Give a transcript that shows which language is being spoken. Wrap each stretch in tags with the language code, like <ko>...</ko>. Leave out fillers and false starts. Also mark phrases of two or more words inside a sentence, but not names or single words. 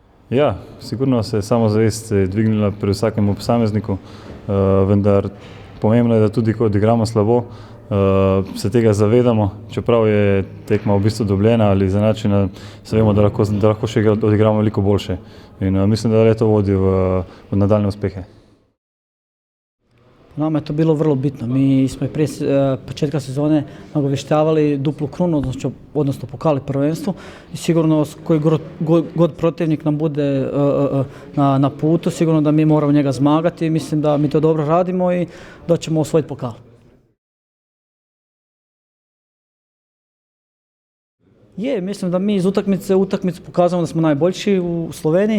<sl>Ja, sigurno se je samozavest dvignila pri vsakemu posamezniku, vendar pomembno je, da tudi ko odigramo slabo, se tega zavedamo, čeprav je tekma v bistvu dobljena ali izenačena, se vemo, da lahko še odigramo veliko boljše. In mislim, da le to vodi v nadaljne uspehe.</sl> <hr>Nama je to bilo vrlo bitno. Mi smo i prije početka sezone nagovještavali duplu krunu, odnosno pokal i prvenstvo. I sigurno koji god protivnik nam bude na putu, sigurno da mi moramo njega zmagati. Mislim da mi to dobro radimo i da ćemo osvojiti pokal. Mislim da mi iz utakmice u utakmicu pokazujemo da smo najboljši u Sloveniji.</hr>